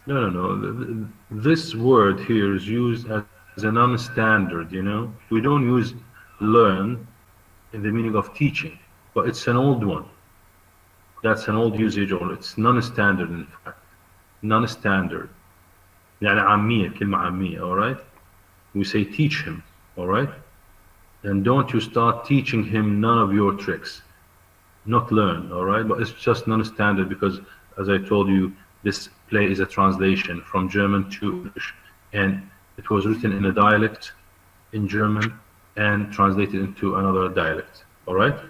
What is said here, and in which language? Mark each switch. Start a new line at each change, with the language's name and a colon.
English: No. This word here is used as a non-standard, you know? We don't use learn in the meaning of teaching, but it's an old one. That's an old usage, or it's non-standard in fact. Non-standard.
Arabic: يعني عامية, كلمة عامية,
English: all right? We say teach him, all right? And don't you start teaching him none of your tricks. Not learn, all right? But it's just non-standard because, as I told you, this play is a translation from German to English, and it was written in a dialect in German and translated into another dialect, all right?